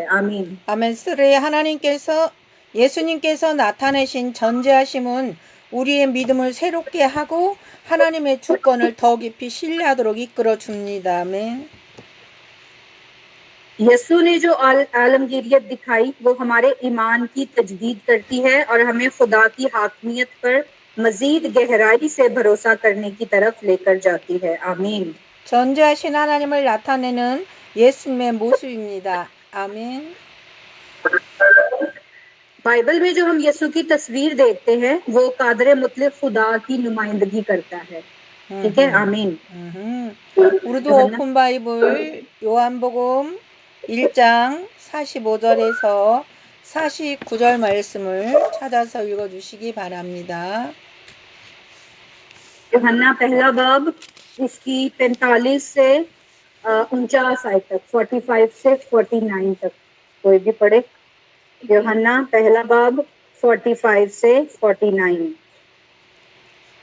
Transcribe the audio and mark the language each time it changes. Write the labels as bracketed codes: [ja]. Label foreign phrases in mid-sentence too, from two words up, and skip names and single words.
[ur] आमीन। [ko] 아멘. 쓰레 하나님께서 예수님께서 나타내신 전지하심은 우리의 믿음을 새롭게 하고 하나님의 주권을 더 깊이 신뢰하도록 이끌어 줍니다. 아멘. [ur] یسو نے جو عالمگیریت دکھائی وہ ہمارے ایمان کی تجدید کرتی ہے اور ہمیں خدا کی حاکمیت پر مزید گہرائی سے بھروسہ کرنے کی طرف لے کر جاتی ہے. आमीन। [ko] 전지하신 하나님을 나타내는 예수님의 모습입니다. 아멘. [ur] بائبل میں جو ہم یسو کی تصویر دیکھتے ہیں وہ قادر مطلق خدا کی نمائندگی کرتا ہے. ٹھیک ہے۔ آمین. [ko] 우리도 오픈 바이블 요한복음 1장 45절에서 49절 말씀을 찾아서 읽어주시기 바랍니다. [ur] یوحنا پہلا باب اس کی 45 سے 49 آیت تک، 45 سے 49 تک کوئی بھی پڑھے. یوحنا پہلا باب 45 سے 49.